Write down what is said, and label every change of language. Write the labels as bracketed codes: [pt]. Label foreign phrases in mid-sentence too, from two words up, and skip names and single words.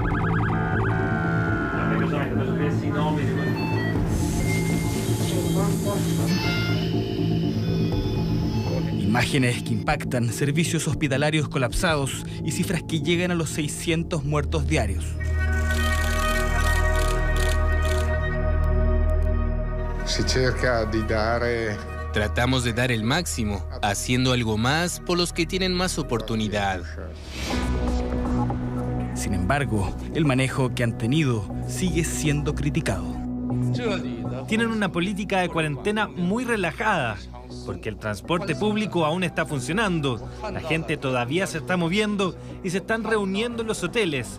[es] Imágenes que impactan, servicios hospitalarios colapsados y cifras que llegan a los 600 muertos diarios. [it] Si cerca di dare... [es] Tratamos de dar el máximo, haciendo algo más por los que tienen más oportunidad. Sin embargo, el manejo que han tenido sigue siendo criticado. Tienen una política de cuarentena muy relajada, porque el transporte público aún está funcionando, la gente todavía se está moviendo y se están reuniendo en los hoteles.